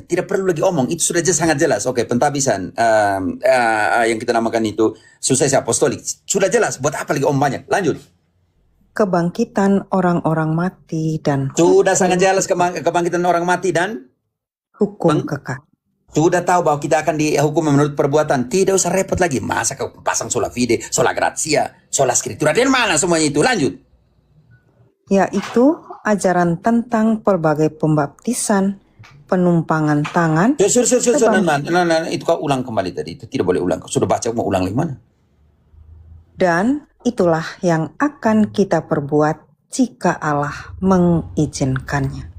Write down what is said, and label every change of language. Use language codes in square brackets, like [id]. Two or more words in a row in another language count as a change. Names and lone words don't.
[id] Tidak perlu lagi omong, itu sudah sangat jelas. Oke, pentabisan yang kita namakan itu suksesi apostolik. Sudah jelas, buat apa lagi om banyak? Lanjut. Kebangkitan orang-orang mati dan Sudah sangat jelas kebangkitan orang mati dan hukum kekal. sudah tahu bahwa kita akan dihukum menurut perbuatan. Tidak usah repot lagi. Masa kau pasang [la] sola fide, sola gratia, sola scriptura. [id] Dari mana semuanya itu? Lanjut. Yaitu ajaran tentang berbagai pembaptisan, penumpangan tangan, Nah, itu kau ulang kembali tadi. Itu tidak boleh ulang. Kau sudah baca, mau ulang lagi mana? dan itulah yang akan kita perbuat jika Allah mengizinkannya.